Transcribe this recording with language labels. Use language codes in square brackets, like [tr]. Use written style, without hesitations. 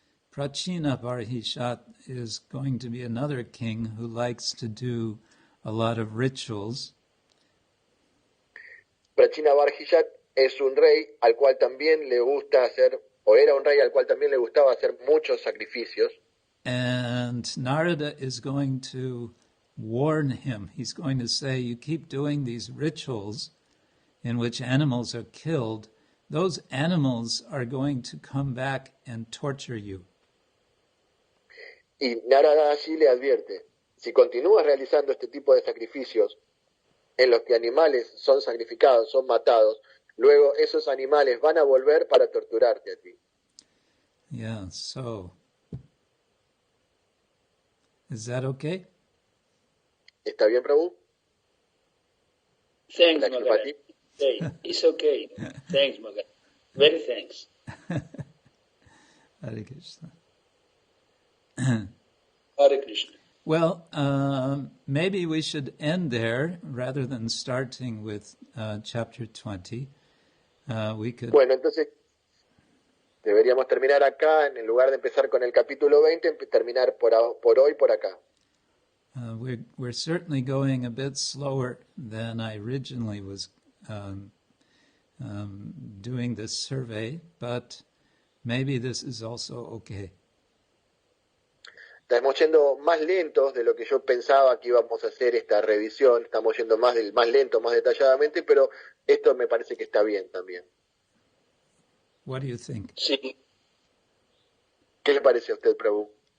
[en] Prachina Barhishat is going to be another king who likes to do a lot of rituals. [es] Prachina Barhishat es un rey al cual también le gusta hacer, o era un rey al cual también le gustaba hacer muchos sacrificios. [en] And Narada is going to warn him. He's going to say, you keep doing these rituals in which animals are killed, those animals are going to come back and torture you. [es] Y Narada allí le advierte, si continúas realizando este tipo de sacrificios en los que animales son sacrificados, son matados, luego esos animales van a volver para torturarte a ti. [en] Yeah, so, is that okay? [es] ¿Está bien, Prabhu? [en] Thanks, Magaraj. Hey, it's okay. Thanks, Magaraj. Very thanks. [sa] Hare Krishna. Hare Krishna. [en] Well, maybe we should end there rather than starting with chapter 20. We could. [es] Bueno, entonces Deberíamos terminar acá, en lugar de empezar con el capítulo 20, terminar por hoy, por acá. [en] We're certainly going a bit slower than I originally was doing this survey, but maybe this is also okay. [es] Estamos yendo más lentos de lo que yo pensaba que íbamos a hacer esta revisión. Estamos yendo más lento, más detalladamente, pero esto me parece que está bien también. [en] What do you think? [es] Sí, ¿Qué le parece a usted, Prabhu?